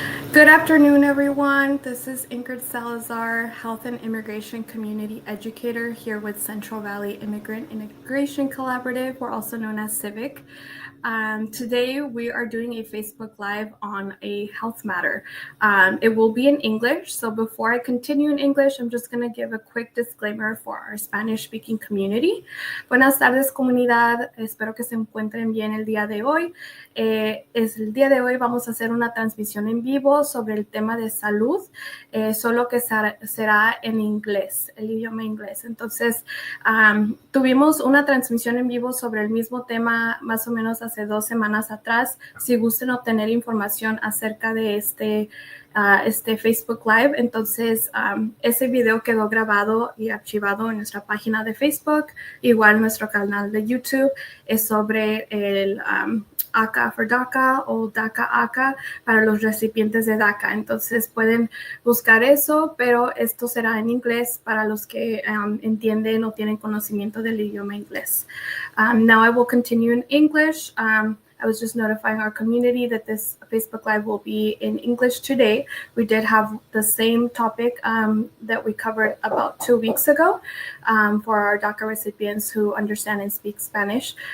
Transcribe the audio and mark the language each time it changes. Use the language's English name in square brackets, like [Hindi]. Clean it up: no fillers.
[English] Good afternoon, everyone. This is Ingrid Salazar, Health and Immigration Community Educator here with Central Valley Immigrant Integration Collaborative. We're also known as CIVIC. Today, we are doing a Facebook Live on a health matter. It will be in English, so before I continue in English, I'm just going to give a quick disclaimer for our Spanish-speaking community. [Spanish] Buenas tardes, comunidad. Espero que se encuentren bien el día de hoy. El día de hoy vamos a hacer una transmisión en vivo sobre el tema de salud, solo que será en inglés, el idioma inglés. Entonces, tuvimos una transmisión en vivo sobre el mismo tema más o menos hace 2 semanas atrás. Si gusten obtener información acerca de este Facebook Live, entonces ese video quedó grabado y archivado en nuestra página de Facebook, igual nuestro canal de YouTube, es sobre el ACA for DACA o DACA para los recipientes de DACA. Entonces pueden buscar eso, pero esto será en inglés para los que entienden o tienen conocimiento del idioma inglés. [English] Now I will continue in English. I was just notifying our community that this Facebook Live will be in English today. We did have the same topic that we covered about 2 weeks ago for our DACA recipients who understand and speak Spanish.